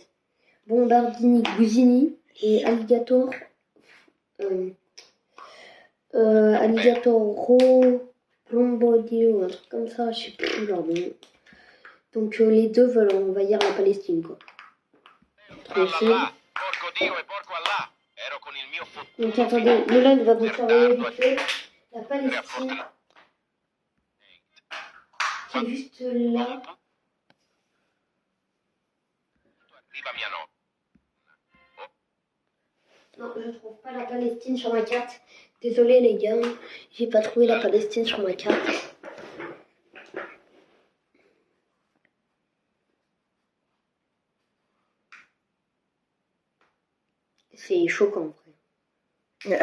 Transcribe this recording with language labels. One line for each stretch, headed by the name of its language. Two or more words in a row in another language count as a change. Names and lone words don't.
French: Bombardini, Gouzini et Alligator. Alligator Rombodio, un truc comme ça, je sais plus leur nom. Donc les deux veulent envahir la Palestine, quoi. Tranquille.
Italian: Porco Dio e porco Allah. Ero con il mio fottuto
French: Donc attendez, Nolan va vous travailler vite fait. La Palestine, qui est juste là.
Italian: Arriva mia nonna.
French: Non, je trouve pas la Palestine sur ma carte. Désolé les gars, j'ai pas trouvé la Palestine sur ma carte. C'est choquant, en vrai.